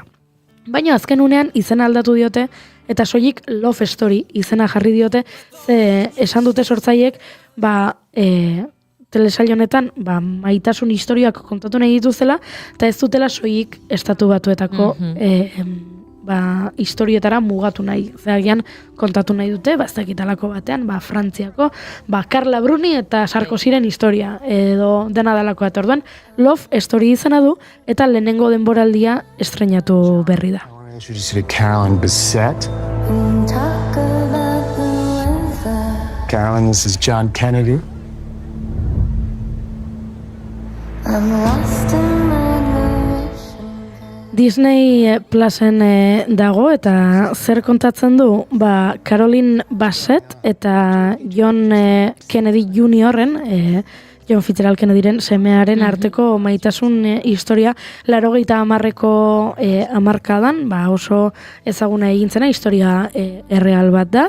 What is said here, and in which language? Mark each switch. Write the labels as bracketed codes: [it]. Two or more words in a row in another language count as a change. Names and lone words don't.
[eu] Baina azken unean izena aldatu diote, eta soilik Love Story izena jarri diote, ze esan dute sortzaiek telesail honetan maitasun historiak kontatu nahi dituzela, eta ez dutela soilik estatu batuetako historietara mugatu nahi. Zeagian kontatu nahi dute, ez dakitalako batean, Frantziako, Carla Bruni eta Sarkoziren historia, edo dena dalako eta orduan, Love Story izena du, eta lehenengo denboraldia estreinatu berri da. Carolyn Bessette. [en] Carolyn, this is John Kennedy. I'm lost in [eu] Disney Plusen dago, eta zer kontatzen du, Carolyn Bassett eta John Kennedy Juniorren John Fitzgerald Kennedyren semearen arteko maitasun historia 80ko hamarkadan, oso ezaguna egintzena historia erreal bat da.